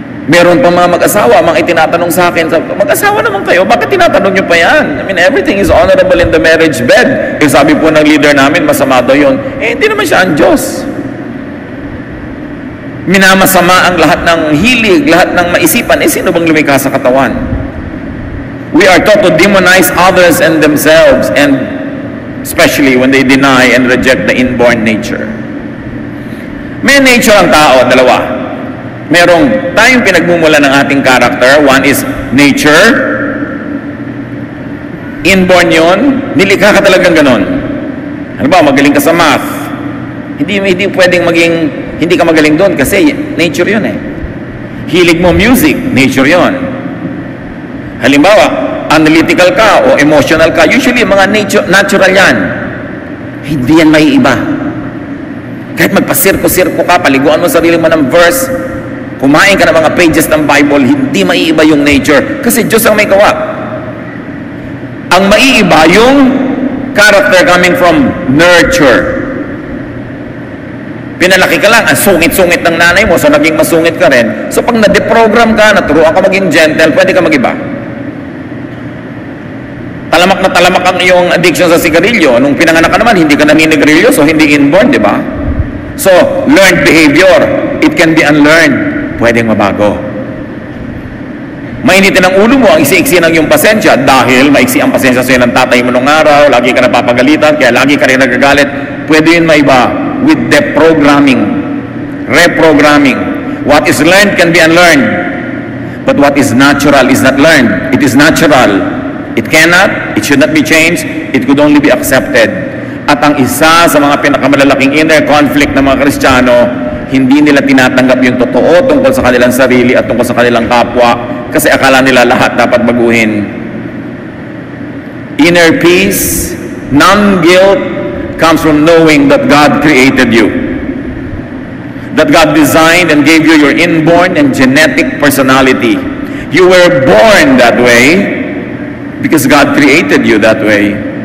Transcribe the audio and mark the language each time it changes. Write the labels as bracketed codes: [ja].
[tl] Meron pa mga mag-asawa, mga itinatanong sa akin, mag-asawa naman kayo, bakit tinatanong nyo pa yan? [en] I mean, everything is honorable in the marriage bed. [tl] Eh, sabi po ng leader namin, masama daw yun. Eh, hindi naman siya ang Diyos. Minamasama ang lahat ng hilig, lahat ng maisipan. Eh, sino bang lumikha sa katawan? [en] We are taught to demonize others and themselves, and especially when they deny and reject the inborn nature. [tl] May nature ang tao, dalawa. Merong tayong pinagmumula ng ating character. [en] One is nature. [tl] Inborn yun. Nilikha ka talagang ganon. Ano ba, magaling ka sa math. Hindi pwedeng hindi ka magaling doon kasi nature yun eh. Hilig mo music, nature yun. Halimbawa, analytical ka o emotional ka, usually mga natural yan. Hindi yan may iba. Kahit magpasirko-sirko ka, paliguan mo sarili mo ng verse, kumain ka ng mga pages ng Bible, hindi maiiba yung nature. Kasi Diyos ang may gawa. Ang maiiba yung character coming from nurture. Pinalaki ka lang, ang sungit-sungit ng nanay mo, so naging masungit ka rin. So pag na-deprogram ka, naturuan ka maging gentle, pwede ka mag-iba. Talamak na talamak ang iyong addiction sa sigarilyo. Nung pinanganak ka naman, hindi ka naninigarilyo, so hindi inborn, di ba? [en] So, learned behavior, it can be unlearned. [tl] Pwedeng mabago. Mainitin ang ulo mo, ang iksi-iksi ng iyong pasensya dahil maiksi ang pasensya sa'yo ng tatay mo nung araw, lagi ka napapagalitan, kaya lagi ka rin nagagalit. Pwede yun maiba with deprogramming, reprogramming. [en] What is learned can be unlearned, but what is natural is not learned. It is natural. It cannot, It should not be changed. It could only be accepted. [tl] At ang isa sa mga pinakamalalaking inner conflict ng mga Kristiyano, hindi nila tinatanggap yung totoo tungkol sa kanilang sarili at tungkol sa kanilang kapwa kasi akala nila lahat dapat baguhin. [en] Inner peace, non-guilt, comes from knowing that God created you. That God designed and gave you your inborn and genetic personality. You were born that way because God created you that way.